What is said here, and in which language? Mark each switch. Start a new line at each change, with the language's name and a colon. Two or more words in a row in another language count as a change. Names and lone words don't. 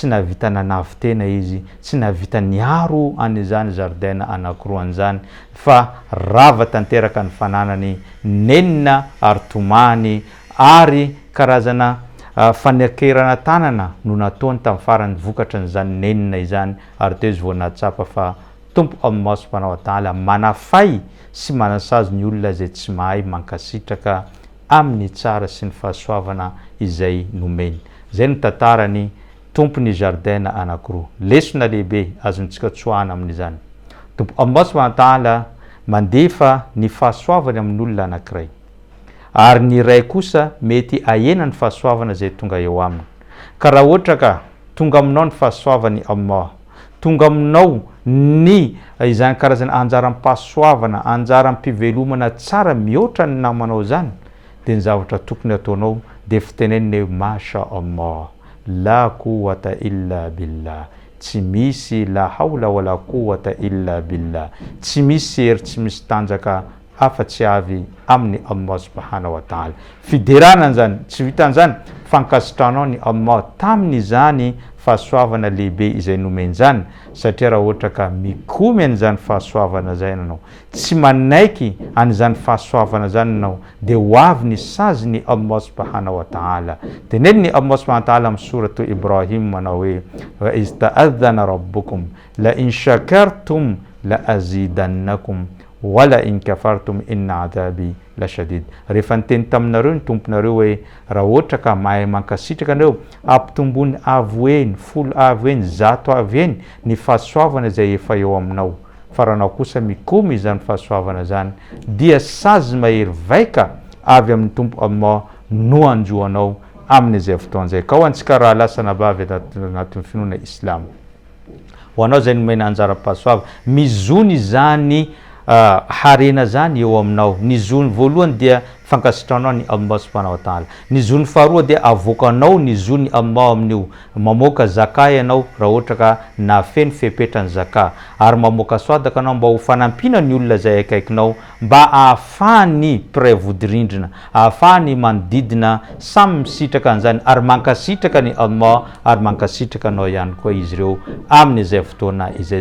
Malagasy: navita nanavitena izy tsy navita niaro an'izany jardin anankiroan'izany fa rava tanteraka ny fananany nenina ary tomany ary karazana fanekerana tanana no nataony tamin'ny farany vokatra n'izany nenina izany ary teo izy voanatsapa fa tompo
Arabic: الله سبحانه وتعالى
Malagasy: manafay sy manasazy ny olona zay tsy mahay mankasitraka amin'ny tsara sy ny fahasoavana izay nomeny zay ny tantarany tompony jardin anankiroa lesona lehibe azontsika tsoahana amin'izany tompo
Arabic: الله سبحانه وتعالى
Malagasy: mandefa ny fahasoavany amin'olona anankiray ary ny ray kosa mety ahena ny fahasoavana zay tonga eo aminy ka raha ohatra ka tonga aminao ny fahasoavany Allah tonga aminao ny izany karazana anjaram-pahasoavana anjaram-pivelomana tsara mihoatra ny namanao zany dia ny zavatra tokony ataonao dia fitenenina
Arabic: ما شاء الله لا قوة إلا بالله
Malagasy: tsy misy
Arabic: لا حول ولا قوة إلا بالله
Malagasy: tsy misy hery tsy misy tanjaka afa-tsy avy amin'ny
Arabic: الله سبحانه وتعالى
Malagasy: fideranany zany tsy vitan'izany fankasitranao ny Allah tamin'izany fahasoavana lehibe izay nomeny zany satria raha ohatra ka mikomy an'izany fahasoavana zay nanao tsy manaiky an'izany fahasoavana zany nanao dia ho avy ny sazy ny Allah
Arabic: سبحانه وتعالى
Malagasy: teneny ny
Arabic: الله سبحانه وتعالى
Malagasy: amin'ny suratu Ibrahim manao hoe
Arabic: وإذ تأذن ربكم لئن شكرتم لأزيدنكم ولئن كفرتم إن عذابي لشديد
Malagasy: rehefa niteny taminareo ny tomponareo hoe raha ohatra ka mahay mankasitraka anareo ampitombony avo eny folo avo eny zato avo eny ny fahasoavana zay efa eo aminao fa raha anao kosa mikomy izany fahasoavana zany dia sazy mahery vaika avy amin'ny tompo Allah no anjoanao amin'izay fotoana zay. Ka ho antsika raha lasana bavy anatin'ny finoana islam, ho anao zay nomena anjara-pahasoava, mizony zany harena zany eo aminao. Ny zony voalohany dia fankasitranao ny
Arabic: الله سبحانه وتعالى.
Malagasy: Ny zony faharoa dia avokanao ny zony Allah amin'io. Mamoaka zaka ianao raha ohatra ka nafeny fepetrany zaka, ary mamoaka swadaka anao mba ho fanampina ny olona zay akaikinao, mba ahafahany piray vodirindrina, ahafahany manodidina samy misitraka an'izany, ary mankasitraka ny Allah, ary mankasitraka anao ihany koa izy ireo amin'izay fotoana izay.